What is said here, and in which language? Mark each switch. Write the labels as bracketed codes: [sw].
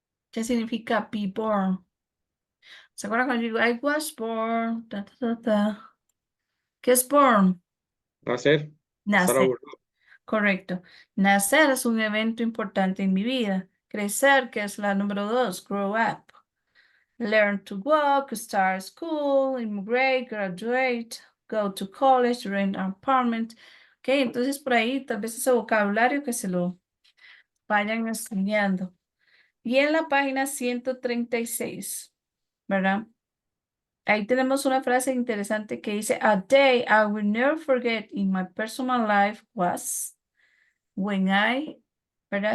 [es] ¿Qué significa [en] be born? [es] ¿Se acuerdan cuando yo digo [en] I was born? [es] Ta, ta, ta, ta. ¿Qué es born? Nacer, estar Nacer, aburrido. correcto. Nacer es un evento importante en mi vida. Crecer, que es la número 2, [en] grow up. Learn to walk, start school, immigrate, graduate, go to college, rent an apartment. [es] Ok, entonces por ahí tal vez ese vocabulario que se lo vayan estudiando. Y en la página 136, ¿verdad? Ahí tenemos una frase interesante que dice, [en] A day I will never forget in my personal life was when [es] ¿verdad?